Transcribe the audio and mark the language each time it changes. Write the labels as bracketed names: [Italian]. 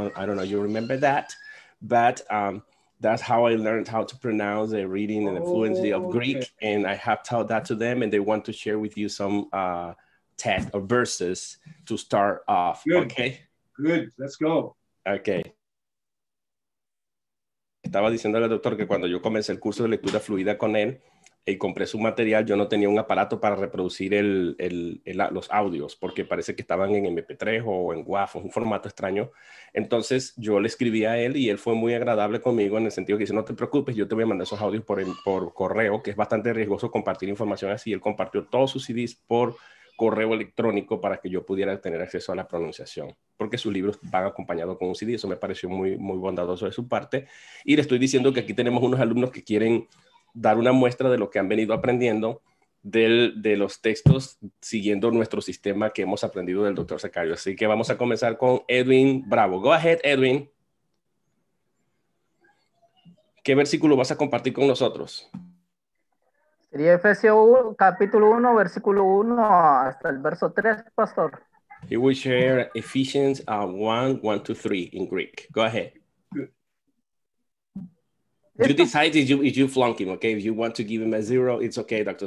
[English] I don't know, you remember that, but that's how I learned how to pronounce the reading and the fluency of Greek, and I have taught that to them, and they want to share with you some text or verses to start off. Good. Okay. Good. Let's go. Okay. [Spanish] Estaba diciéndole al doctor que cuando yo comencé el curso de lectura fluida con él, y compré su material, yo no tenía un aparato para reproducir los audios, porque parece que estaban en MP3 o en WAV, un formato extraño. Entonces yo le escribí a él y él fue muy agradable conmigo en el sentido que dice, no te preocupes, yo te voy a mandar esos audios por correo, que es bastante riesgoso compartir información así. Él compartió todos sus CDs por correo electrónico para que yo pudiera tener acceso a la pronunciación, porque sus libros van acompañados con un CD. Eso me pareció muy, muy bondadoso de su parte. Y le estoy diciendo que aquí tenemos unos alumnos que quieren dar una muestra de lo que han venido aprendiendo de los textos siguiendo nuestro sistema que hemos aprendido del Dr. Zachariou. Así que vamos a comenzar con Edwin Bravo. [English] Go ahead, [Spanish] Edwin. ¿Qué versículo vas a compartir con nosotros? Sería Efesios capítulo 1, versículo 1 hasta el verso 3, pastor. [English] He will share Ephesians 1, 1 to 3 in Greek. Go ahead. You decide if you flunk him, okay? If you want to give him a 0, it's okay, Dr.